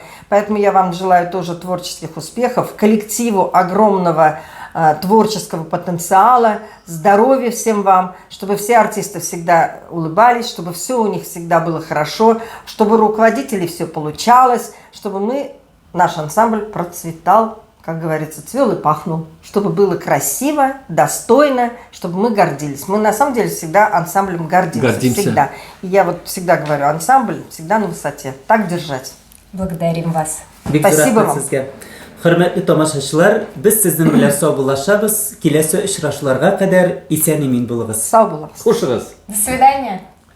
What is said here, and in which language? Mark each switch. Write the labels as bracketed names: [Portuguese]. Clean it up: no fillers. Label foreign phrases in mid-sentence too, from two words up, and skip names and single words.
[Russian] Поэтому я вам желаю тоже творческих успехов, коллективу огромного творческого потенциала, здоровья всем вам, чтобы все артисты всегда улыбались, чтобы все у них всегда было хорошо, чтобы у руководителей все получалось, чтобы наш ансамбль процветал, как говорится, цвел и пахнул, чтобы было красиво, достойно, чтобы мы гордились. Мы на самом деле всегда ансамблем гордимся. Всегда. И я вот всегда говорю, ансамбль всегда на высоте. Так держать. Благодарим вас. Спасибо вам. [Tatar] Хөрмәтле тамашачылар, без сезнең белән сау булашабыз. Киләсе очрашуларга кадәр исән-имин булыгыз. Сау булыгыз. Хушыгыз. [Russian] До свидания.